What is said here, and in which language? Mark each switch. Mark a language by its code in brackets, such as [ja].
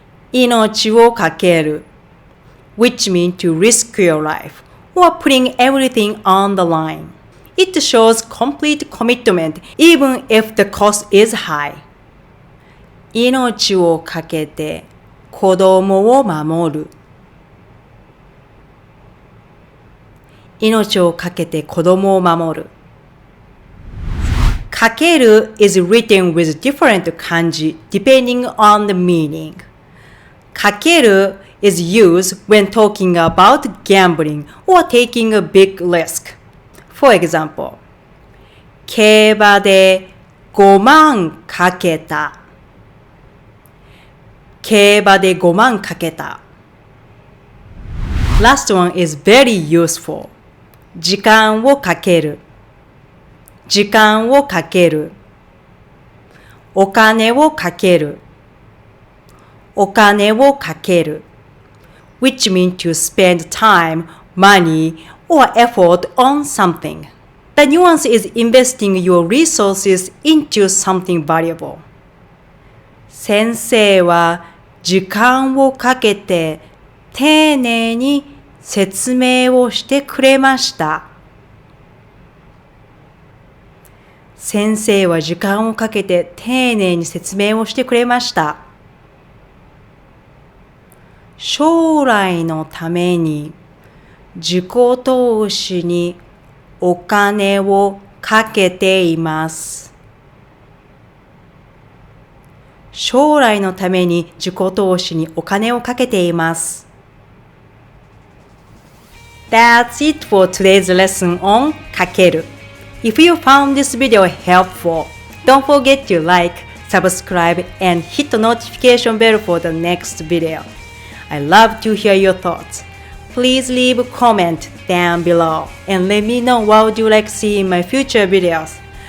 [en] 命をかける which means to risk your life or putting everything on the line. It shows complete commitment even if the cost is high. [ja] 命をかけて子供を守る。命をかけて子供を守る。 [en] かける is written with different kanji depending on the meaning. かける is used when talking about gambling or taking a big risk. For example, [ja] 競馬で5万かけた。競馬で5万かけた。 [en] Last one is very useful. [ja] 時間をかける。時間をかける。お金をかける。お金をかける。 [en] which means to spend time, money, or effort on something. The nuance is investing your resources into something valuable. [ja] 先生は時間をかけて丁寧に説明をしてくれました。先生は時間をかけて丁寧に説明をしてくれました。将来のために自己投資にお金をかけています。将来のために自己投資にお金をかけています。 [en] That's it for today's lesson on かける。 If you found this video helpful, don't forget to like, subscribe, and hit the notification bell for the next video. I love to hear your thoughts. Please leave a comment down below and let me know what would you like to see in my future videos.